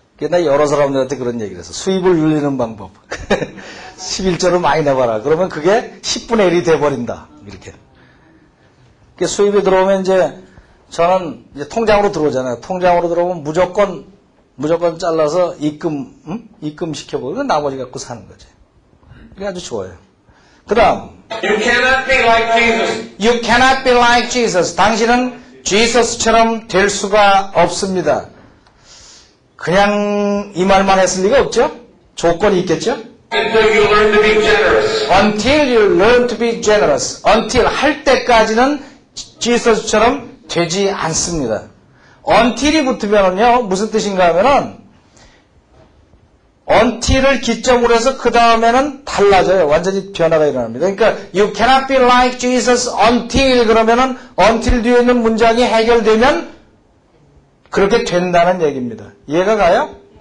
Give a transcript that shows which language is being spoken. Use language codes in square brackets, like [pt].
[ko] 나 여러 사람들한테 그런 얘기를 했어. 수입을 늘리는 방법. 11조를 많이 내봐라. 그러면 그게 10분의 1이 돼버린다. 이렇게. 수입이 들어오면 이제 저는 이제 통장으로 들어오잖아요. 통장으로 들어오면 무조건 잘라서 입금 시켜보고 나머지 갖고 사는 거지. 이게 아주 좋아요. 그 다음. [en] You cannot be like Jesus. You cannot be like Jesus. [ko] 당신은 제수스처럼 될 수가 없습니다. 그냥 이 말만 했을 리가 없죠? 조건이 있겠죠? [en] Until you learn to be generous. Until you learn to be generous. [ko] Until 할 때까지는 제수스처럼 되지 않습니다. Until이 붙으면은요, 무슨 뜻인가 하면은, Until을 기점으로 해서 그 다음에는 달라져요. 완전히 변화가 일어납니다. 그러니까, [en] you cannot be like Jesus until [ko] 그러면은, until 뒤에 있는 문장이 해결되면, 그렇게 된다는 얘기입니다. 이해가 가요?